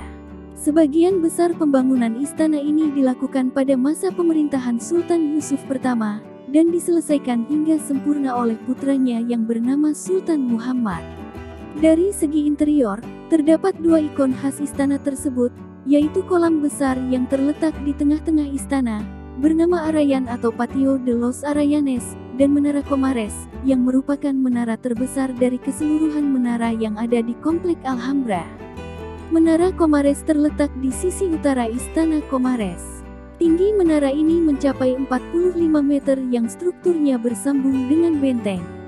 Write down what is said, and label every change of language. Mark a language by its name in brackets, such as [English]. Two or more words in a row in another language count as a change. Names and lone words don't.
[Indonesian] Sebagian besar pembangunan istana ini dilakukan pada masa pemerintahan Sultan Yusuf pertama, dan diselesaikan hingga sempurna oleh putranya yang bernama Sultan Muhammad. Dari segi interior, terdapat 2 ikon khas istana tersebut, yaitu kolam besar yang terletak di tengah-tengah istana, bernama Arayan atau Patio de los Arayanes, dan Menara Comares, yang merupakan menara terbesar dari keseluruhan menara yang ada di Komplek Alhambra. Menara Comares terletak di sisi utara Istana Comares. Tinggi menara ini mencapai 45 meter yang strukturnya bersambung dengan benteng.